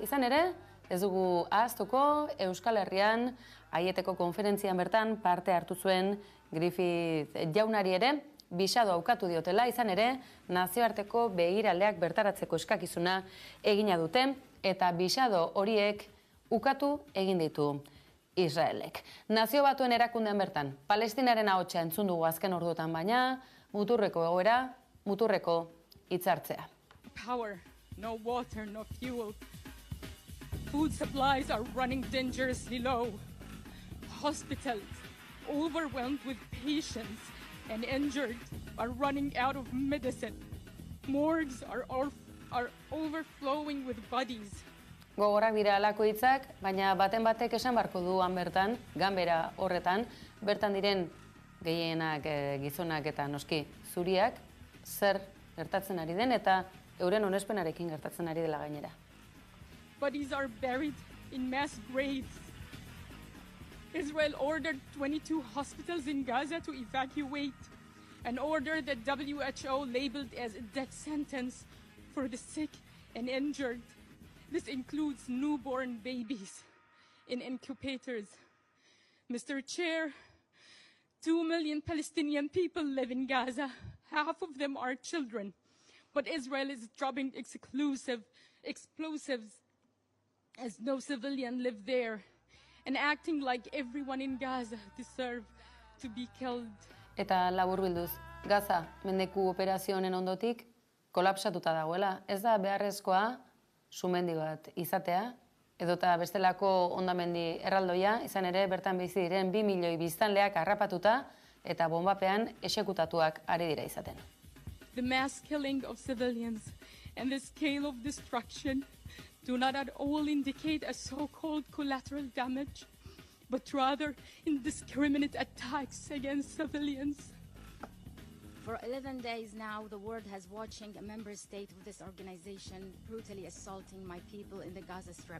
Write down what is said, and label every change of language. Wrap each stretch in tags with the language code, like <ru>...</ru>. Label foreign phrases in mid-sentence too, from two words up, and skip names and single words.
<eu>Izan ere, ez dugu ahaztuko Euskal Herrian Aieteko konferentzian bertan parte hartu zuen Griffith jaunari ere bisado aukatu diotela, izan ere, nazioarteko begiraleak bertaratzeko eskakizuna egina dute, eta bisado horiek ukatu egin ditu Israelek. Nazio Batuen erakundean bertan, Palestinaren ahotsa entzun dugu azken orduotan, baina muturreko egoera, muturreko hitzartzea.</eu> <en>Power, no water, no fuel. Food supplies are running dangerously low. Hospitals, overwhelmed with patients and injured, are running out of medicine. Morgues are overflowing with bodies.</en> <eu>Gogorak dira alako hitzak, baina baten batek esan barko duan bertan, ganbera horretan, bertan diren gehienak gizonak eta noski zuriak, zer gertatzen ari den eta euren onespenarekin gertatzen ari dela gainera.</eu> <en>Bodies are buried in mass graves. Israel ordered 22 hospitals in Gaza to evacuate, an order that WHO labeled as a death sentence for the sick and injured. This includes newborn babies in incubators. Mr. Chair, 2 million Palestinian people live in Gaza. Half of them are children. But Israel is dropping explosives as no civilian live there, and acting like everyone in Gaza deserve to be killed.</en> <eu>Eta laburbilduz, Gaza mendeku operazio honen ondotik kolapsatuta dagoela. Ez da beharrezkoa sumendi bat izatea, edota bestelako hondamendi erraldoia, izan ere bertan bizi diren 2 milioi biztanleak harrapatuta eta bombapean exekutatuak ari dira izaten.</eu> <en>The mass killing of civilians and the scale of destruction do not at all indicate a so-called collateral damage, but rather indiscriminate attacks against civilians. For 11 days now, the world has watching a member state of this organization brutally assaulting my people in the Gaza Strip.</en>